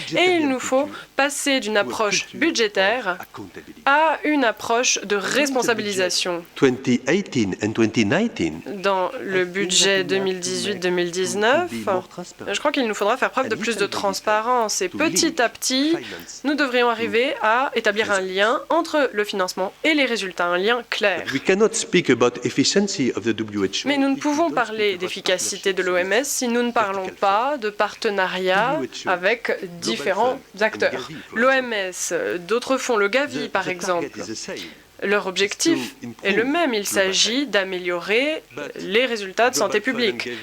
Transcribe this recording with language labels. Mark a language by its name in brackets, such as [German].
[French] Et il nous faut passer d'une approche budgétaire à une approche de responsabilisation. [English] 2018 and 2019. [French] Dans le budget 2018-2019, je crois qu'il nous faudra faire preuve de plus de transparence et petit à petit, nous devrions arriver à établir un lien entre le financement et les résultats, un lien clair. [English] We cannot speak about efficiency of the WHO. [French] Mais nous ne pouvons parler d'efficacité de l'OMS si nous ne parlons pas de partenariat avec différents acteurs. L'OMS, d'autres fonds, le Gavi par exemple, leur objectif est le même. Il s'agit d'améliorer les résultats de santé publique.